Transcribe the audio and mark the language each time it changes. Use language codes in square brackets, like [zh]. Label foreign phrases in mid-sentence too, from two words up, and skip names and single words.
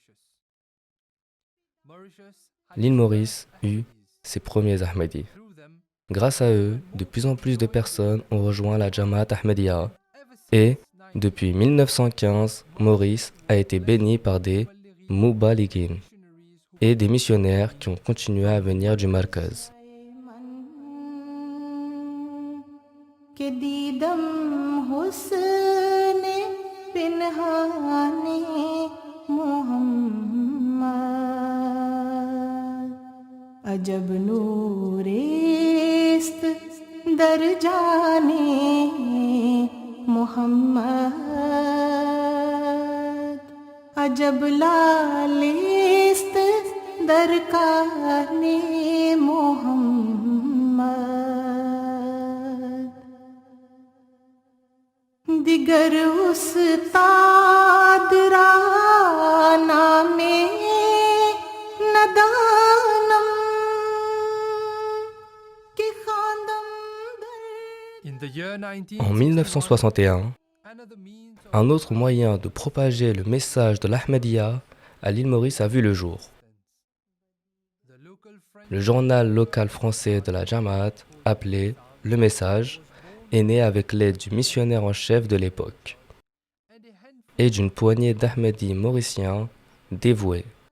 [fr] L'île Maurice eut ses premiers Ahmadis. Grâce à eux, de plus en plus de personnes ont rejoint la Jamaat Ahmadiyya et, depuis 1915, Maurice a été béni par des Mubalighins et des missionnaires qui ont continué à venir du Markaz. [fa] عجب نوریست در جان محمد عجب لعلیست در کان محمد دگر استاد را نامی ندانم که خوان [fr] En 1961, un autre moyen de propager le message de l'Ahmadiyya à l'île Maurice a vu le jour. Le journal local français de la Jamaat, appelé Le Message, est né avec l'aide du missionnaire en chef de l'époque et d'une poignée d'Ahmadis mauriciens dévoués.